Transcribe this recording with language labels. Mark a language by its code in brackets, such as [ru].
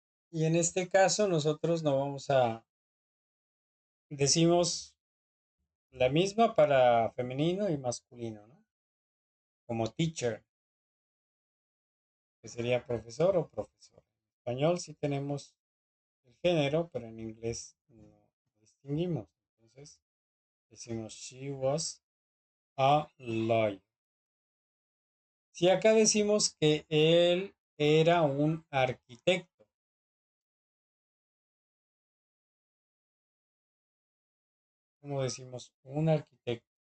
[es] Y en este caso nosotros no vamos a, decimos la misma para femenino y masculino, ¿no? Como teacher, que sería profesor o profesor. En español sí tenemos el género, pero en inglés no distinguimos. Entonces decimos [en] she was a lawyer. [es] Si acá decimos que él era un arquitecto, ¿cómo decimos un arquitecto?